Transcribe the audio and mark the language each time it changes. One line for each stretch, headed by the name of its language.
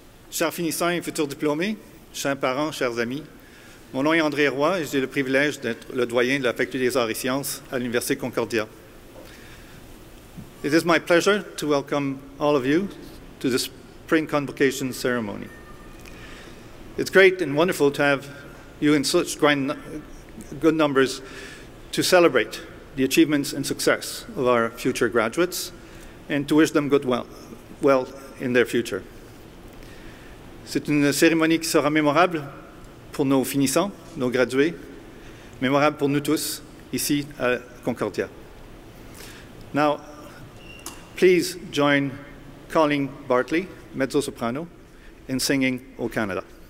French: Chers finissants et futurs diplômés, chers parents, chers amis, mon nom est André Roy et j'ai le privilège d'être le doyen de la Faculté des Arts et Sciences à l'Université Concordia.
English: It is my pleasure to welcome all of you to the Spring Convocation ceremony. It's great and wonderful to have you in such good numbers to celebrate the achievements and success of our future graduates and to wish them well in their future.
French: C'est une cérémonie qui sera mémorable pour nos finissants, nos gradués, mémorable pour nous tous ici à Concordia.
English: Now, please join Colleen Bartley, mezzo-soprano, in singing O Canada.